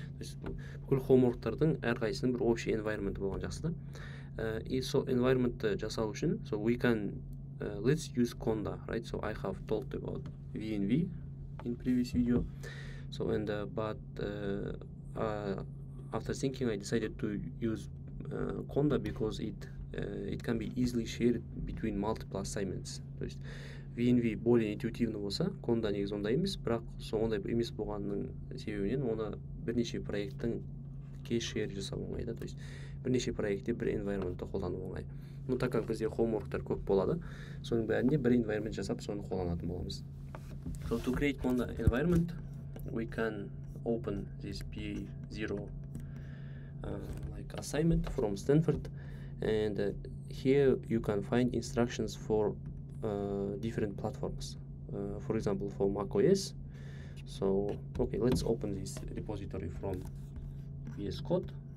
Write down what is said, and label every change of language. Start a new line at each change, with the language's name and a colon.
Kazakh: So бүкіл homeworktардың әрқайсының бір общий environment болған жақсы да.
English: И so
Kazakh: environment жасау үшін,
English: so we can let's use conda, right? So I have talked about VNV in previous video. So and but after thinking, I decided to use conda because it can be easily shared between multiple assignments.
Kazakh: То есть VNV
Russian: более интуитивно
Kazakh: болса, conda негізі ондай емес, бірақ ондай емес болғанның себебінен оны бірнеше проекттің шер жасау оңай да. То есть бірнеше проектте бір environmentты қолдану оңай.
Russian: Ну так как
Kazakh: бізде homeworktар көп болады, соның бәрінде бір environment жасап соны қолданатын боламыз.
English: So to create conda environment, we can open this P0 like assignment from Stanford, and here you can find instructions for different platforms. For example, for macOS. So okay, let's open this repository from VS Code.